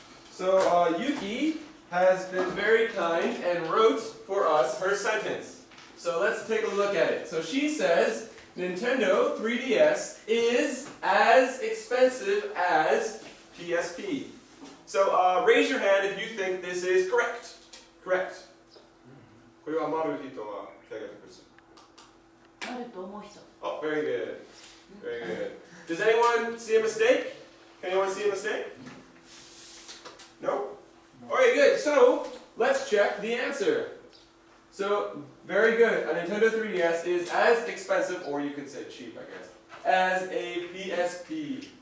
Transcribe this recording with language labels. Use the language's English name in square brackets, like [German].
[English] So, Yuki has been very kind and wrote for us her sentence. So let's take a look at it. So she says, Nintendo 3DS is as expensive as PSP. So raise your hand if you think this is correct. Correct. [Japanese] これはマル人は手が挙げてください。あると思う人。 [English] Oh, very good. Very good. Does anyone see a mistake? Can anyone see a mistake? No? Alright, good. So, let's check the answer. So, very good. A Nintendo 3DS is as expensive, or you could say cheap, I guess, as a PSP.